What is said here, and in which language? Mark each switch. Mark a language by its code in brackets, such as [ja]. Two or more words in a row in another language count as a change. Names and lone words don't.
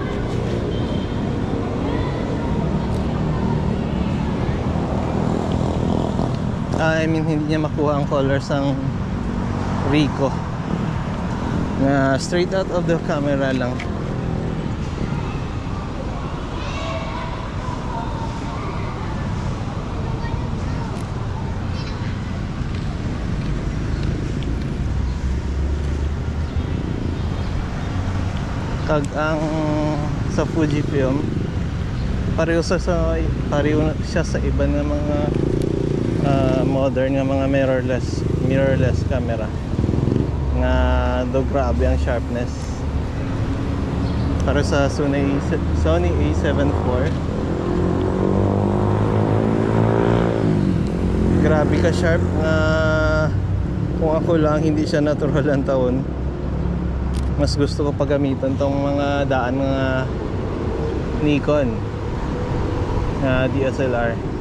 [en] I mean [hil] hindi niya makuha ang color sang Ricoh na [en] straight out of the camera [hil] lang. Kag ang sa Fujifilm pareho siya sa iba nga mga modern nga mga [en] mirrorless camera [hil] nga do grabe ang sharpness. Para sa Sony A7 IV, grabe ka sharp nga kung ako lang hindi siya natural ang taon, mas gusto ko pagamitan tong mga mga Nikon na DSLR.